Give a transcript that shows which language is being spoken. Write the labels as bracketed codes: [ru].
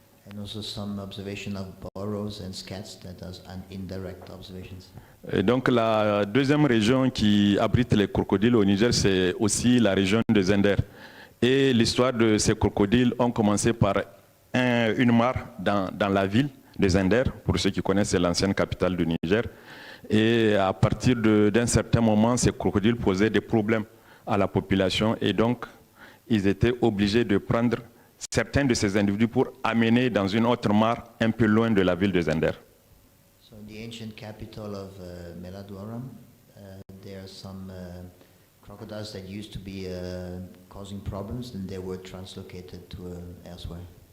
[en] And also some observation of burrows and scats that are indirect observations. [fr] Et donc la deuxième région qui abrite les crocodiles au Niger, c'est aussi la région de Zender. Et l'histoire de ces crocodiles ont commencé par une mare dans la ville de Zender. Pour ceux qui connaissent, c'est l'ancienne capitale du Niger. Et à partir d'un certain moment, ces crocodiles posaient des problèmes à la population et donc ils étaient obligés de prendre certains de ces individus pour amener dans une autre mare un peu loin de la ville de Zender. [en] So in the ancient capital of Meladwaram, there are some crocodiles that used to be causing problems, and they were translocated to elsewhere.